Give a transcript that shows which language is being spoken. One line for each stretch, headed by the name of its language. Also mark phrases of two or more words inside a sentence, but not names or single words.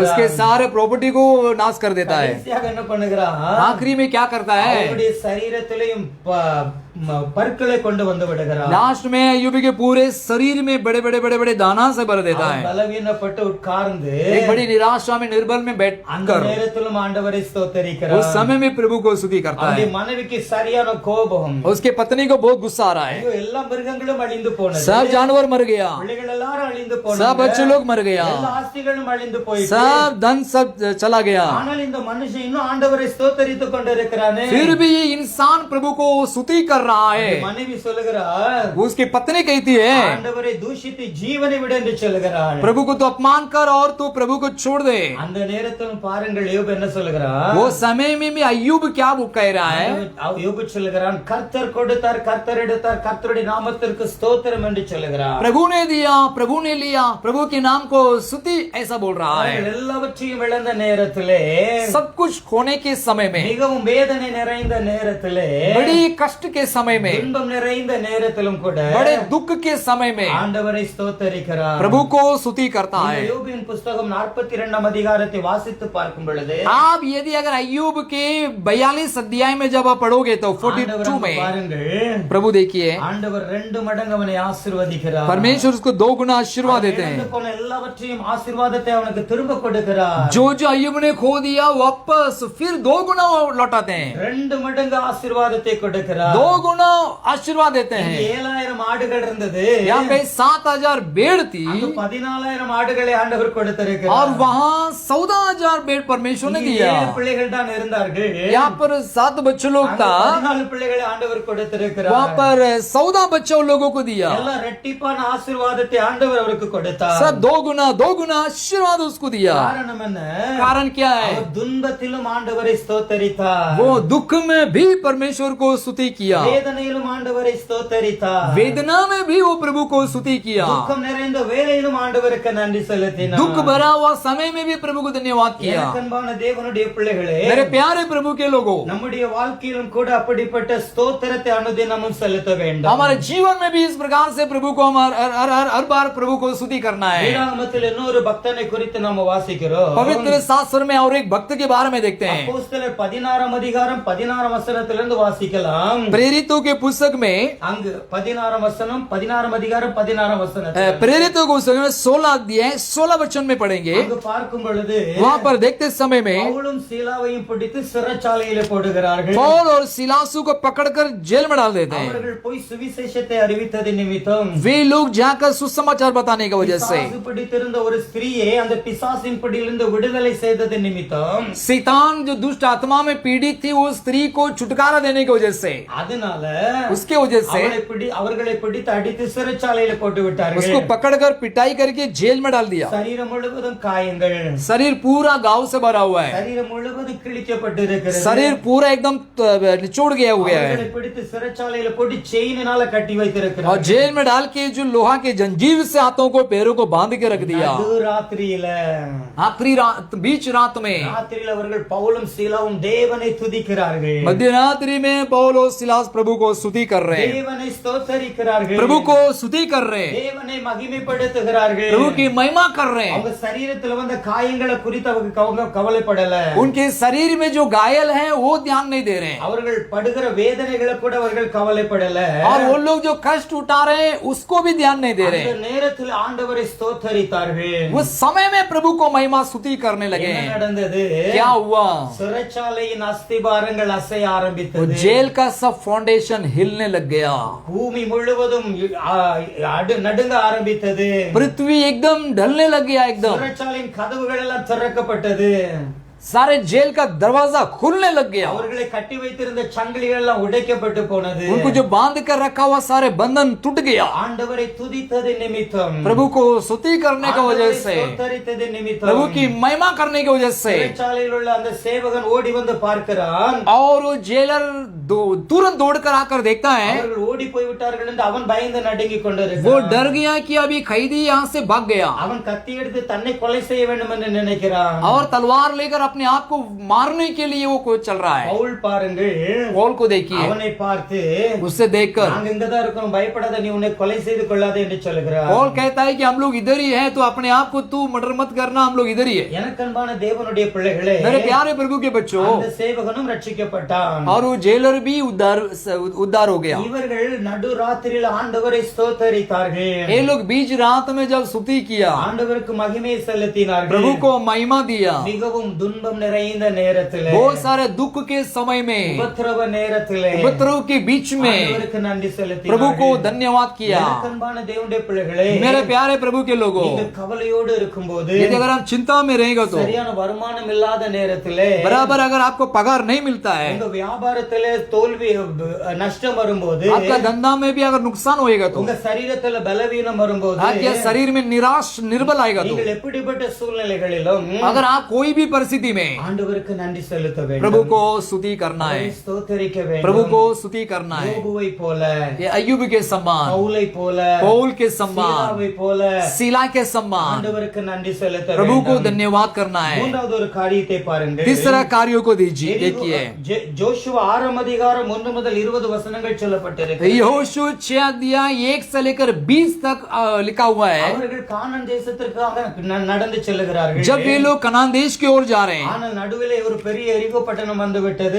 Hindi: उसके सारे प्रॉपर्टी को नाश कर देता है.
Tamil: கடைசியாக என்ன பண்ணுகிறான்,
Hindi: आखिरी में क्या करता है,
Tamil: அவனுடைய சரீரத்திலையும் பற்களை கொண்டு வந்து விடுகிறான்.
Hindi: लास्ट में अय्यूब के पूरे शरीर में बड़े बड़े दाना से भर देता
Tamil: அவன்
Hindi: है.
Tamil: பலவீனப்பட்டு உட்கார்ந்து
Hindi: एक बड़ी निराशा में निर्बल में
Tamil: அந்த
Hindi: बैठकर
Tamil: நேரத்திலும் ஆண்டவரை ஸ்தோத்தரிக்கிறான்.
Hindi: उस समय में प्रभु को स्तुति करता
Tamil: அவனுடைய
Hindi: है.
Tamil: மனைவிக்கு சரியான கோபம்.
Hindi: उसके पत्नी को बहुत गुस्सा आ रहा है.
Tamil: ஐயோ, எல்லா மிருகங்களும் அழிந்து போனது,
Hindi: सब जानवर मर गया,
Tamil: பிள்ளைகள் எல்லாரும் அழிந்து போனது,
Hindi: सब बच्चे लोग मर गया,
Tamil: எல்லா ஆஸ்திகளும் அழிந்து போயிட்டு,
Hindi: सब धन सब चला गया.
Tamil: ஆனால் இந்த மனுஷன் இன்னும் ஆண்டவரை ஸ்தோத்தரித்துக் கொண்டிருக்கிறானே.
Hindi: फिर भी ये इंसान प्रभु को स्तुति कर रहा है.
Tamil: மனைவி சொல்லுகிறார்,
Hindi: उसकी पत्नी कहती है,
Tamil: ஆண்டவரை தூஷித்து ஜீவனை விட என்று சொல்லுகிறாள்.
Hindi: प्रभु को तो अपमान कर और तू प्रभु को छोड़ दे.
Tamil: அந்த நேரத்திலும் பாருங்கள் யோபு என்ன சொல்லுகிறார்.
Hindi: वो समय में भी अय्यूब क्या वो कह रहा है,
Tamil: யோபு சொல்லுகிறான், கர்த்தர் கொடுத்தார், கர்த்தர் எடுத்தார், கர்த்தருடைய நாமத்திற்கு ஸ்தோத்திரம் என்று சொல்லுகிறார்.
Hindi: प्रभु ने दिया, प्रभु ने लिया, प्रभु के नाम को स्तुति, ऐसा बोल रहा है.
Tamil: அவர்கள் எல்லாவற்றையும் இழந்த நேரத்திலே,
Hindi: सब कुछ खोने के समय में,
Tamil: மிகவும் வேதனை நிறைந்த நேரத்திலே,
Hindi: बड़ी कष्ट के समय में,
Tamil: துன்பம் நிறைந்த நேரத்திலும் கூட
Hindi: बड़े दुख के समय में
Tamil: ஆண்டவரை ஸ்தோத்தரிக்கிறார்.
Hindi: प्रभु को स्तुति करता
Tamil: இந்த
Hindi: है.
Tamil: யோபுவின் புஸ்தகம் 42 அதிகாரத்தை வாசித்து பார்க்கும் பொழுது
Hindi: आप यदि अगर अय्यूब के 42 अध्याय में जब आप पढ़ोगे तो 42 में
Tamil: பாருங்கள்,
Hindi: प्रभु देखिए,
Tamil: ஆண்டவர் 2 மடங்கு அவனை ஆசீர்வதிக்கிறார்.
Hindi: परमेश्वर उसको 2 गुना आशीर्वाद देते
Tamil: இழந்து
Hindi: हैं.
Tamil: போன எல்லாவற்றையும் ஆசீர்வாதத்தை அவனுக்கு திரும்ப கொடுக்கிறார்.
Hindi: जो अय्यूब ने खो दिया वापस फिर 2 गुना लौटाते हैं,
Tamil: 2 மடங்கு ஆசீர்வாதத்தை கொடுக்கிறார்.
Hindi: 2 गुना आशीर्वाद देते हैं.
Tamil: 7000 ஆடுகள் இருந்தது,
Hindi: यहाँ पे 7000 भेड़ थी
Tamil: அங்கு 14000 ஆடுகளை ஆண்டவர்
Hindi: और
Tamil: கொடுத்திருக்கிறார்.
Hindi: वहाँ 14000 भेड़ परमेश्वर ने
Tamil: இங்கு
Hindi: दिया.
Tamil: 7 பிள்ளைகள் தான் இருந்தார்கள்,
Hindi: यहाँ पर 7 बच्चे लोग
Tamil: அங்கு
Hindi: था,
Tamil: 14 பிள்ளைகளை ஆண்டவர்
Hindi: वहाँ
Tamil: கொடுத்திருக்கிறார்.
Hindi: पर 14 बच्चे उन लोगों को दिया.
Tamil: எல்லாம் ரெட்டிப்பான ஆசீர்வாதத்தை ஆண்டவர் அவருக்கு கொடுத்தார்.
Hindi: सब 2 गुना आशीर्वाद उसको दिया.
Tamil: காரணம் என்ன?
Hindi: कारण क्या है,
Tamil: அவர் துன்பத்திலும் ஆண்டவரை ஸ்தோத்தரித்தார்,
Hindi: वो दुख में भी परमेश्वर को स्तुति किया,
Tamil: வேதனையிலும் ஆண்டவரை ஸ்தோத்தரித்தார்.
Hindi: वेदना में भी वो प्रभु को स्तुति किया,
Tamil: துக்கம் நிறைந்த வேளையிலும் ஆண்டவருக்கு நன்றி செலுத்தினார்.
Hindi: दुख भरा हुआ समय में भी प्रभु को धन्यवाद किया।
Tamil: எனக்கு அன்பான தேவனுடைய பிள்ளைகளே,
Hindi: मेरे प्यारे प्रभु के लोगों,
Tamil: நம்முடைய வாழ்க்கையிலும் கூட அப்படிப்பட்ட ஸ்தோத்திரத்தை அனுதினமும் செலுத்த வேண்டும்.
Hindi: हमारे जीवन में भी इस प्रकार से प्रभु को हर बार प्रभु को स्तुति करना है।
Tamil: வேதாகமத்தில் இன்னொரு பக்தனை குறித்து நாம வாசிக்கிறோம்.
Hindi: पवित्र शास्त्र में और एक भक्त के बारे में देखते हैं।
Tamil: அப்போஸ்தலர் 16 அதிகாரம் 16 வசனத்திலிருந்து வாசிக்கலாம்.
Hindi: प्रेरितों के पुस्तक में
Tamil: அங்கு 16 வசனம் 16 அதிகாரம் 16 வசனம்.
Hindi: प्रेरितों को 16 अध्याय 16 वचन में पढ़ेंगे।
Tamil: அங்கு பார்க்கும் பொழுது
Hindi: वहां पर देखते समय में
Tamil: பவுலும் சீலாவையும் பிடித்து சிறைச்சாலையிலே போடுகிறார்கள்.
Hindi: पौल और सिलासु को पकड़कर जेल में डाल देते हैं।
Tamil: அவர்கள் போய் சுவிசேஷத்தை அறிவித்தது நிமித்தம்
Hindi: वे लोग जाकर सुसमाचार बताने की वजह से,
Tamil: பிசாசு பிடித்திருந்த ஒரு ஸ்திரீயை அந்த பிசாசின் பிடியிலிருந்து விடுதலை செய்தது நிமித்தம்,
Hindi: शैतान जो दुष्ट आत्मा में पीड़ित थी वो स्त्री को छुटकारा देने की वजह से,
Tamil: அதனால
Hindi: उसके वजह से
Tamil: அவர்களை பிடித்து அடித்து சிறைச்சாலையில போட்டு விட்டார்கள்.
Hindi: उसको पकड़कर पिटाई करके जेल में डाल दिया।
Tamil: சரீரம் முழுவதும் காயங்கள்,
Hindi: शरीर पूरा घाव से भरा हुआ है,
Tamil: சரீரம் முழுவதும் கிழிக்கப்பட்டு இருக்கிறது.
Hindi: शरीर पूरा एकदम निचोड़ गया हुआ है
Tamil: அவர்களை பிடித்து சிறைச்சாலையில போட்டு செயினால கட்டி
Hindi: और
Tamil: வைத்திருக்கிறார்கள்.
Hindi: जेल में डाल के जो लोहा के जंजीर से हाथों को पैरों को बांध के रख दिया।
Tamil: ராத்திரியில
Hindi: आखिरी रात, बीच रात में,
Tamil: ராத்திரியில அவர்கள் பவுலும் சீலாவும் தேவனை துதிக்கிறார்கள்.
Hindi: मध्यरात्रि में पौल और सिलास प्रभु को स्तुति कर रहे हैं,
Tamil: தேவனை ஸ்தோத்தரிக்கிறார்கள்.
Hindi: प्रभु को स्तुति कर रहे हैं,
Tamil: தேவனை மகிமைப்படுத்துகிறார்கள்.
Hindi: प्रभु की महिमा कर रहे हैं।
Tamil: அவங்க சரீரத்துல வந்த காயங்களை குறித்து அவங்க கவலைப்படல.
Hindi: उनके शरीर में जो घायल है वो ध्यान नहीं दे रहे हैं,
Tamil: அவர்கள் படுகிற வேதனைகளை கூட அவர்கள் கவலைப்படல.
Hindi: और वो लोग जो कष्ट उठा रहे हैं उसको भी ध्यान नहीं दे रहे
Tamil: அந்த
Hindi: हैं।
Tamil: நேரத்தில் ஆண்டவரை ஸ்தோத்தரித்தார்கள்.
Hindi: उस समय में प्रभु को महिमा स्तुति करने लगे
Tamil: என்ன
Hindi: हैं।
Tamil: நடந்தது?
Hindi: क्या हुआ?
Tamil: சிறைச்சாலையின் அஸ்திபாரங்கள் அசைய
Hindi: वो
Tamil: ஆரம்பித்தது.
Hindi: जेल का सब फाउंडेशन हिलने लग गया,
Tamil: பூமி முழுவதும் நடுங்க ஆரம்பித்தது.
Hindi: पृथ्वी एकदम ढलने लग गया, एकदम
Tamil: சிறைச்சாலையின் கதவுகள் எல்லாம் திறக்கப்பட்டது.
Hindi: सारे जेल का दरवाजा खुलने लग गया,
Tamil: அவர்களை கட்டி வைத்திருந்த சங்கிலிகள் எல்லாம் உடைக்கப்பட்டு போனது.
Hindi: उनको जो बांध कर रखा हुआ सारे बंधन टूट गया।
Tamil: ஆண்டவரை துதித்தது நிமித்தம்,
Hindi: प्रभु को स्तुति करने की वजह से,
Tamil: ஸ்தோத்தரித்தது நிமித்தம்,
Hindi: प्रभु की महिमा करने की वजह से,
Tamil: சிறைச்சாலையில் உள்ள அந்த சேவகன் ஓடி வந்து பார்க்கிறான்.
Hindi: और वो जेलर तुरंत दौड़कर आकर देखता है,
Tamil: அவர்கள் ஓடி போய் விட்டார்கள் என்று அவன் பயந்து நடுங்கிக்
Hindi: वो
Tamil: கொண்டிருக்கிறான்.
Hindi: डर गया कि अभी कैदी यहाँ से भाग गया,
Tamil: அவன் கத்தி எடுத்து தன்னை கொலை செய்ய வேண்டும் என்று நினைக்கிறான்.
Hindi: और तलवार लेकर अपने आप को मारने के लिए वो कोई चल रहा है।
Tamil: பவுல் பாருங்கள்,
Hindi: पौल को देखिए,
Tamil: அவனை பார்த்து
Hindi: उससे देखकर
Tamil: நாங்க இங்கதான் இருக்கோம், பயப்படாத, நீ உன்னை கொலை செய்து கொள்ளாதே என்று சொல்லுகிறார்.
Hindi: पौल कहता है कि हम लोग इधर ही हैं, तो अपने आप को तू मर्डर मत करना, हम लोग इधर ही है।
Tamil: எனக்கு அன்பான தேவனுடைய பிள்ளைகளே,
Hindi: मेरे प्यारे प्रभु के बच्चों,
Tamil: அந்த சேவகனும் ரட்சிக்கப்பட்டான்.
Hindi: और वो जेलर भी उद्धार हो गया।
Tamil: இவர்கள் நடு ராத்திரியில் ஆண்டவரை ஸ்தோத்தரித்தார்கள்.
Hindi: ये लोग बीच रात में जब स्तुति किया,
Tamil: ஆண்டவருக்கு மகிமை செலுத்தினார்கள்.
Hindi: प्रभु को महिमा दिया,
Tamil: மிகவும் துன்பம் நிறைந்த நேரத்திலே,
Hindi: बहुत सारे दुख के समय में,
Tamil: உபத்திரவ நேரத்திலே
Hindi: उपद्रव के बीच में
Tamil: ஆண்டவருக்கு நன்றி செலுத்தினார்கள்.
Hindi: प्रभु को धन्यवाद किया।
Tamil: எனக்கு அன்பான தேவனுடைய பிள்ளைகளே,
Hindi: मेरे प्यारे प्रभु के लोगों,
Tamil: நீங்கள் கவலையோடு இருக்கும்போது,
Hindi: यदि अगर हम चिंता में रहेगा तो,
Tamil: சரியான வருமானம் இல்லாத நேரத்திலே,
Hindi: बराबर अगर आपको पगार नहीं मिलता है,
Tamil: உங்க வியாபாரத்திலே தோல்வி நஷ்டம் வரும்போது,
Hindi: आपका धंधा में भी अगर नुकसान होएगा तो,
Tamil: உங்க சரீரத்துல பலவீனம் வரும்போது,
Hindi: आपके शरीर में निराश निर्बल आएगा तो,
Tamil: நீங்கள் எப்படிப்பட்ட சூழ்நிலைகளிலும்
Hindi: अगर आप कोई भी परिस्थिति में
Tamil: ஆண்டவருக்கு நன்றி செலுத்த வேண்டும்.
Hindi: प्रभु को स्तुति करना है,
Tamil: அவரை ஸ்தோத்தரிக்க வேண்டும்.
Hindi: प्रभु को स्तुति करना है।
Tamil: யோபுவை போல,
Hindi: ये अय्यूब के सम्मान,
Tamil: பவுலை போல,
Hindi: पौल के सम्मान,
Tamil: சீலாவை போல
Hindi: सीला के सम्मान,
Tamil: ஆண்டவருக்கு நன்றி செலுத்த
Hindi: प्रभु को
Tamil: வேண்டும்.
Hindi: धन्यवाद करना है।
Tamil: மூன்றாவது ஒரு காரியத்தை பாருங்கள்.
Hindi: तीसरा कार्यों को दीजिए, देखिए
Tamil: ஜோஷுவா 6 அதிகாரம் 1 முதல் 20 வசனங்கள் சொல்லப்பட்டிருக்கு.
Hindi: यहोशू 6 अध्याय 1 से लेकर 20 तक लिखा हुआ है।
Tamil: அவர்கள் கானான் தேசத்திற்காக நடந்து செல்லுகிறார்கள்.
Hindi: जब ये लोग कनान देश की ओर जा रहे हैं,
Tamil: ஆனால் நடுவிலே ஒரு பெரிய எரிகோ பட்டணம் வந்து விட்டது.